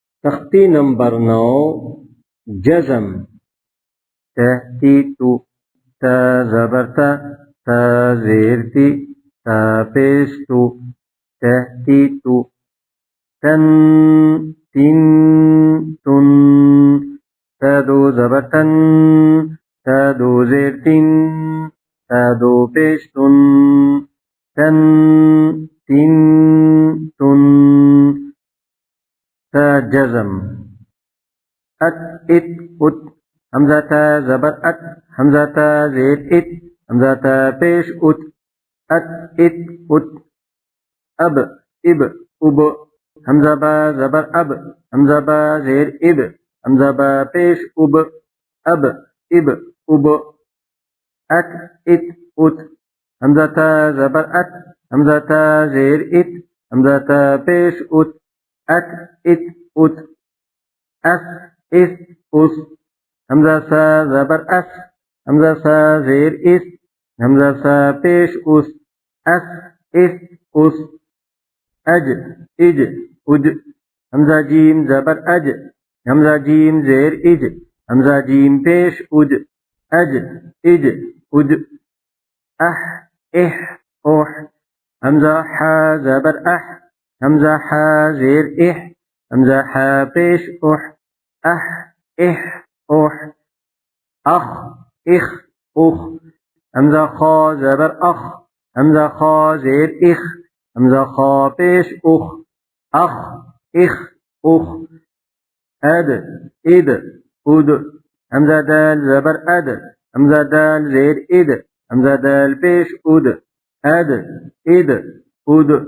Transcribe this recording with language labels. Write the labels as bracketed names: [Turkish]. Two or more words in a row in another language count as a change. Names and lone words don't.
[Urdu] تختی نمبر 9 جزم تحتیت تا زبرتا تا زیرتی تا پیستو تحتیت تن تن تن تا دو زبرتن تا دو زیرتن تا دو پیستن تن تن تن تا جزم ات ات ات حمزہ تا زبر ات حمزہ تا زیر ات حمزہ تا پیش ات ات ات ات اب اب اب حمزہ با زبر اب حمزہ با زیر اب حمزہ با پیش اب اب اب اب ات ات ات حمزہ تا زبر ات حمزہ تا زیر ات حمزہ تا پیش ات ات ات ات اس اس اس حمزہ سا زبر اس حمزہ سا زیر اس حمزہ سا پیش اس اس اس اس اج اج اج حمزہ جیم زبر اج حمزہ جیم زیر اج حمزہ جیم پیش اج اج اج اج اح اح اوح حمزہ حا زبر اح حمزہ حا زیر اح حمزہ حا پیش اح اح اح اوح اخ اخ اخ حمزہ خا زبر اخ حمزہ خا زیر اخ حمزہ خا پیش اخ اخ اخ اخ اد اد اد حمزہ دال زبر اد حمزہ دال زیر اد حمزہ دال پیش اد اد اد اد